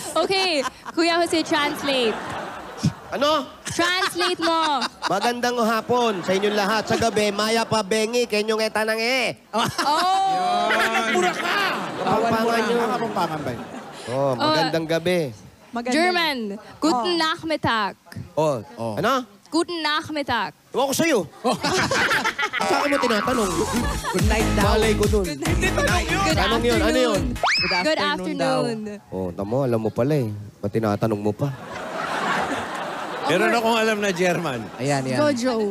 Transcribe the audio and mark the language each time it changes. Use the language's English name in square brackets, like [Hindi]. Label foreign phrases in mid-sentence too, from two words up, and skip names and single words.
[English] Okay, Kuya Jose, translate. [Filipino] Ano? Translate mo. Magandang hapon sa inyong lahat. Sa gabi, [Pampanga] maya pa bengi, kenyong etanang [Filipino] Oh! Pura ka! Kapampangan nyo. Kapampangan ba yun? Oh, magandang gabi. [German] German. Guten Nachmittag. [Filipino] Oh, ano? [German] Guten Nachmittag. [Filipino] Ewan ko sa'yo. Sa akin mo tinatanong. [English] Good night daw. [Filipino] Malay ko dun. Tanong yun, ano yun? [English] Good afternoon. [Filipino] Oh, tamo, alam mo pala eh. Ba't tinatanong mo pa? Meron akong alam na German. Ayan, yan. Gojo.